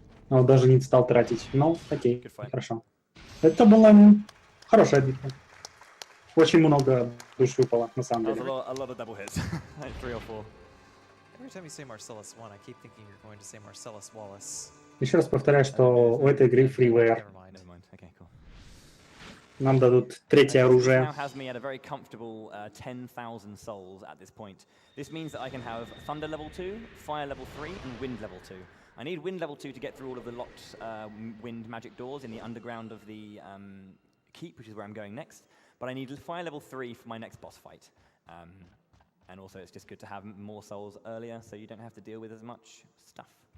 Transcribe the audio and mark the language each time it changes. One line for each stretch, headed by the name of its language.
Russian: Он даже не стал тратить. Ну, окей, хорошо. Это была хорошая битва. Очень много душ выпало, на самом деле.
English: A lot of double hits. Like 3 or 4. Every time you say Marcellus 1, I keep thinking you're going to say Marcellus Wallace.
Russian: Еще раз повторяю, что у этой игры freeware.
English: Okay, cool.
Russian: Нам дадут третье оружие.
English: Now has me at a very comfortable 10,000 souls at this point. This means that I can have Thunder level 2, Fire level 3, and Wind level 2. I need Wind level 2 to get through all of the locked wind magic doors in the underground of the keep, which is where I'm going next. But I need Fire level 3 for my next boss fight. And also it's just good to have more souls earlier, so you don't have to deal with as much stuff.